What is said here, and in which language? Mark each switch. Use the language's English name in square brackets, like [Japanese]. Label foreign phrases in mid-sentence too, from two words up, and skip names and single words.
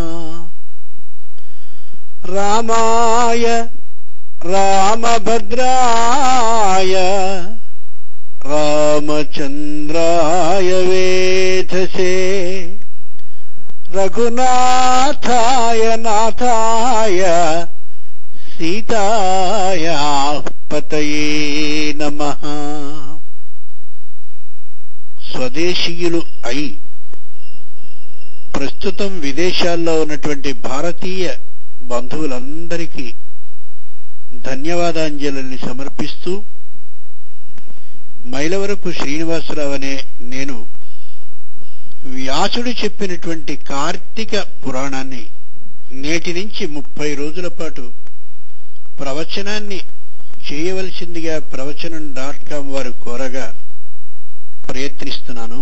[Sanskrit] रामाय रामभद्राय रामचंद्राय वेधसे रघुनाथाय नाथाय सीताया पतये नमः। [Telugu] స్వదేశీయులు అయి ప్రస్తుతం విదేశాల్లో ఉన్నటువంటి భారతీయ బంధువులందరికీ ధన్యవాదాంజలిని సమర్పిస్తూ మైలవరపు శ్రీనివాసరావు అనే నేను వ్యాసుడు చెప్పినటువంటి కార్తీక పురాణాన్ని నేటి నుంచి 30 రోజుల పాటు ప్రవచనాన్ని చేయవలసిందిగా ప్రవచనం.com వారు కోరగా ప్రయత్నిస్తున్నాను.